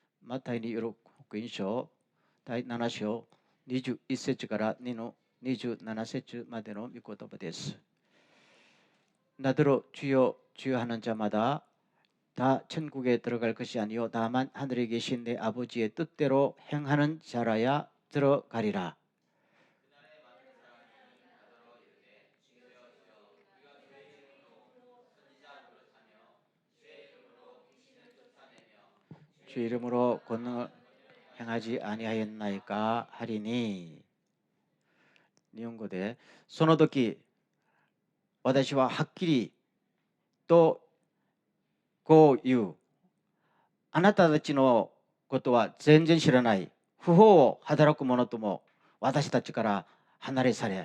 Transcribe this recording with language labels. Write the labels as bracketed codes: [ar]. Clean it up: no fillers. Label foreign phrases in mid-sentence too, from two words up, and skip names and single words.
[ja] マタイによる福音書第7章21節から2の27節までの御言葉です。 [ko] 나더러 주여 주여 하는 자마다 다 천국에 들어갈 것이 아니요 다만 하늘에 계신 내 아버지의 뜻대로 행하는 자라야 들어가리라. 주 이름으로 권능을 행하지 아니하였나이까 하리니. [ja] 日本語でその時私ははっきりとこう言う。あなたたちのことは全然知らない。不法を働く者とも私たちから離れされ。